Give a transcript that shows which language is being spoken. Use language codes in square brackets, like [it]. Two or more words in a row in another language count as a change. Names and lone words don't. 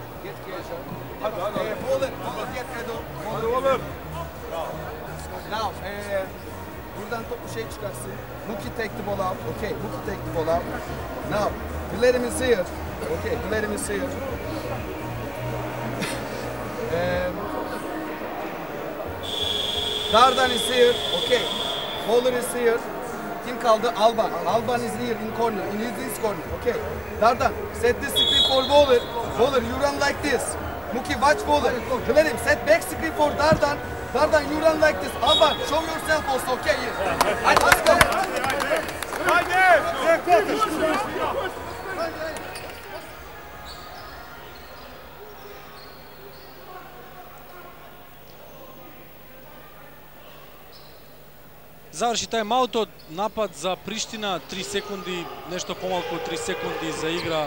[en] Bowler get Edo. Now, [tr] buradan topu çıkarsın. [en] Muki take the ball out. Okay, Muki take the ball out. Now, Guilherme is here. Okay, Guilherme is here. Dardan is here. Okay, Bowler is here. [tr] Kim kaldı? [en] Alban. Alban is here in corner, in his corner. Okay. Dardan, set this screen for Bowler. Bowler, you run like this. Muki, watch Bowler. Guilherme, set back screen for Dardan. Dardan, you run like this. Alban, show yourself also. Okay, here. Haydi, let's go. [mk] Заврши тајм-аутот, напад за Приштина, 3 секунди, нешто помалку од 3 секунди за игра.